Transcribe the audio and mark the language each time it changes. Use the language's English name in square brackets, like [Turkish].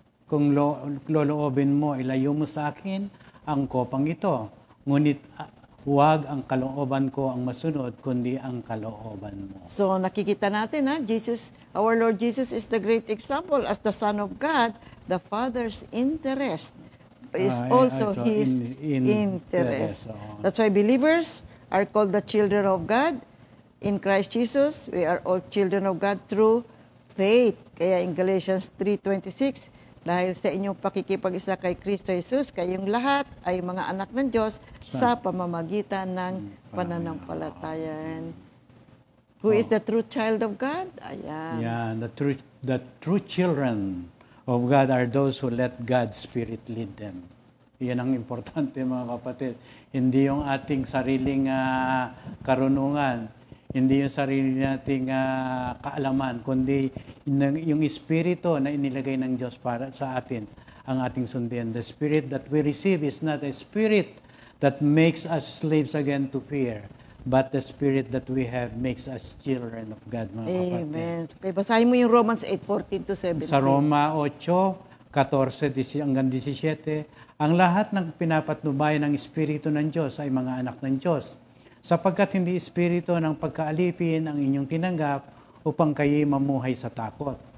[Filipino] kung loloobin mo, ilayo mo sa akin ang kopang ito. Ngunit huwag ang kalooban ko ang masunod, kundi ang kalooban mo. [English] So [Filipino] nakikita natin, [English] Jesus, our Lord Jesus is the great example as the Son of God. The Father's interest is also His interest. That's why believers are called the children of God In Christ Jesus, we are all children of God through faith. [Filipino] Kaya in Galatians 3:26, dahil sa inyong pakikipag-isa kay Kristo Jesus, kayong lahat ay mga anak ng Diyos sa pamamagitan ng pananampalataya. [English] Who is the true child of God? [Filipino] Ayan. [English] Yeah, the true children of God are those who let God's Spirit lead them. [Filipino] Yan ang importante, mga kapatid. Hindi yung ating sariling karunungan, hindi yung sarili nating kaalaman, kundi yung Espiritu na inilagay ng Diyos para sa atin ang ating sundin. [English] The Spirit that we receive is not a Spirit that makes us slaves again to fear, but the Spirit that we have makes us children of God, [Filipino] mga kapatid. Amen. Okay, basahin mo yung Romans 8:14-17. Sa Roma 8:14 hanggang 17, ang lahat ng pinapatnubay ng Espiritu ng Diyos ay mga anak ng Diyos. Sapagkat hindi espiritu ng pagkaalipin ang inyong tinanggap upang kayo mamuhay sa takot.